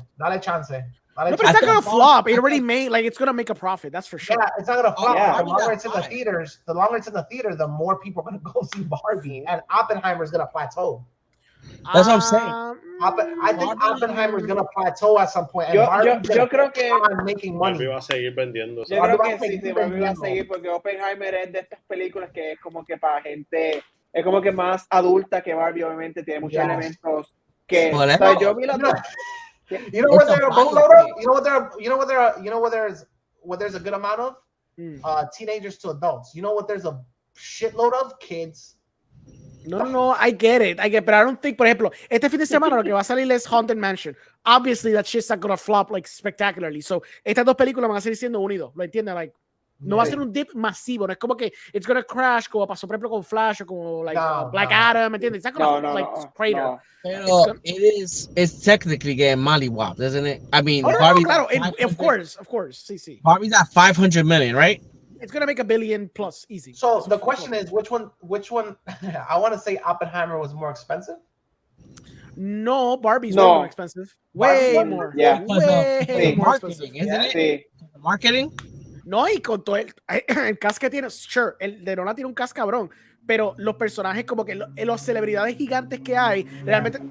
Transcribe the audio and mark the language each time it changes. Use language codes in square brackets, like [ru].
[en] No, but it's not gonna flop. It already made, like, it's gonna make a profit. That's for sure. Yeah, it's not gonna flop. The longer it's in the theaters, the more people are gonna go see Barbie, and Oppenheimer is gonna plateau. That's what I'm saying. I think Oppenheimer is gonna plateau at some point. [es] yo creo que [en] making money. [es] Barbie va a seguir vendiendo. Yo creo que sí, Barbie va a seguir porque Oppenheimer es de estas películas que es como que para gente, es como que más adulta que Barbie, obviamente tiene muchos elementos que. O sea, yo vi la. [en] You know what they're a boatload of? You know what there's a good amount of? Teenagers to adults. You know what there's a shitload of? Kids. No, I get it, but I don't think, [es] por ejemplo, este fin de semana lo que va a salir es Haunted Mansion. [en] Obviously, that shit's not gonna flop like spectacularly. [es] So, estas dos películas van a seguir siendo unidos, ¿lo entiendes? Like, no va a ser un dip masivo, no es como que [en] it's gonna crash [es] como pasó, por ejemplo, con Flash o como like Black Adam, ¿me entiendes? [en] It's not gonna crater. [es] Pero [en] it's technically getting mollywopped, isn't it? I mean, Barbie's claro, of course, sí. Barbie's at 500 million, right? It's gonna make $1 billion plus easy. So the question is, which one? I want to say Oppenheimer was more expensive. No, Barbie's way more expensive. Way more. Yeah. Way more Marketing, isn't it? Marketing. [es] No, y con todo el cast que tiene, sure, el de Nolan tiene un cast cabrón, pero los personajes como que los celebridades gigantes que hay, realmente.